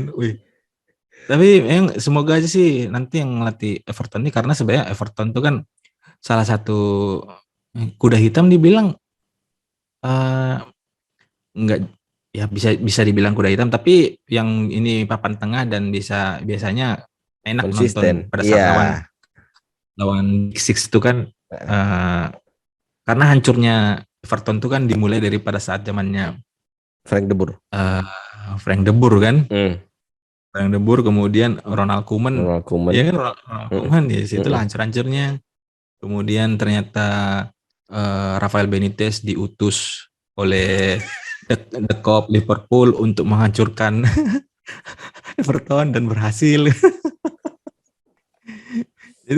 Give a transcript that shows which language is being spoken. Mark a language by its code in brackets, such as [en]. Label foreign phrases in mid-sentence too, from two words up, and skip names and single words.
[id] Wih, tapi yang semoga aja sih nanti yang ngelatih Everton ini, karena sebenarnya Everton tuh kan salah satu kuda hitam dibilang, eh, nggak, ya bisa bisa dibilang kuda hitam, tapi yang ini papan tengah dan biasanya enak nonton Konsisten. pada saat Iya. lawan lawan Big Six itu kan, eh, karena hancurnya Everton tuh kan dimulai dari pada saat zamannya Frank de Boer. eh, Frank de Boer kan. Hmm. Frank de Boer, kemudian Ronald Koeman, Ronald Koeman. ya kan, Ronald Hmm. Koeman di situ lah Hmm. hancur-hancurnya. Kemudian ternyata Rafael Benitez diutus oleh The Cop Liverpool untuk menghancurkan Everton dan berhasil. Jadi,